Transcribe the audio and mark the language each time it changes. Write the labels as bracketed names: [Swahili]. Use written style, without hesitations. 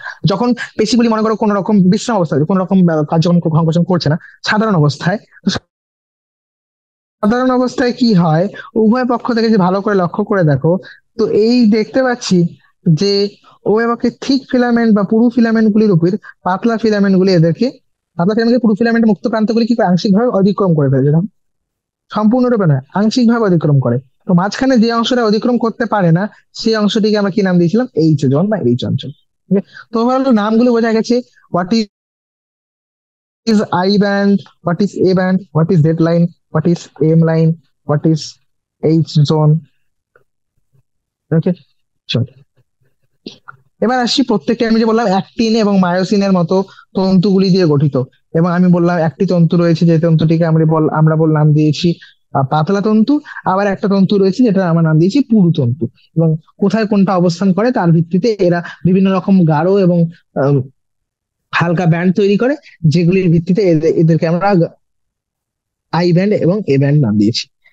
[Bangla] যখন পেশিগুলি মনে করো কোন রকম বিশ্রাম অবস্থায়, কোন রকম কার্যক্রম সংকোচন করছে না, সাধারণ অবস্থায়, তো সাধারণ অবস্থায় কি হয়, উভয় পক্ষ থেকে যে ভালো করে লক্ষ্য করে দেখো, তো এই দেখতে পাচ্ছি যে উভয় পক্ষে থিক ফিলামেন্ট বা পুরু ফিলামেন্ট গুলির উপর পাতলা ফিলামেন্ট গুলি এদেরকে, পাতলা ফিলামেন্ট পুরু ফিলামেন্টের মুক্ত প্রান্তগুলি কি করে আংশিকভাবে অতিক্রম করে ফেলে, যেরকম সম্পূর্ণরূপে নয়, আংশিকভাবে অতিক্রম করে। তো মাঝখানে যে অংশটা অতিক্রম করতে পারে না, সেই অংশটিকে আমরা কি নাম দিয়েছিলাম? এইচ জোন বা এইচ অঞ্চল। Okay? তো ওভারঅল নামগুলো বোঝা গেছে। [English] What is I band, what is A band, what is Z line, what is M line, what is H zone. [Bangla] ওকে, চল এবার আসি প্রত্যেকটা, আমি যে বললাম অ্যাক্টিন এবং মায়োসিনের মতো তন্তুগুলি দিয়ে গঠিত। এবং আমি বললাম একটি তন্তু রয়েছে যে তন্তুটিকে আমরা নাম দিয়েছি পাতলা তন্তু। আবার একটা তন্তু রয়েছে যেটা আমরা নাম দিয়েছি পুরু তন্তু। এবং কোথায় কোনটা অবস্থান করে তার ভিত্তিতে এরা বিভিন্ন রকম গাঢ় এবং আহ, হালকা ব্যান্ড তৈরি করে, যেগুলির ভিত্তিতে এদেরকে আমরা আই ব্যান্ড এবং এ ব্যান্ড নাম দিয়েছি।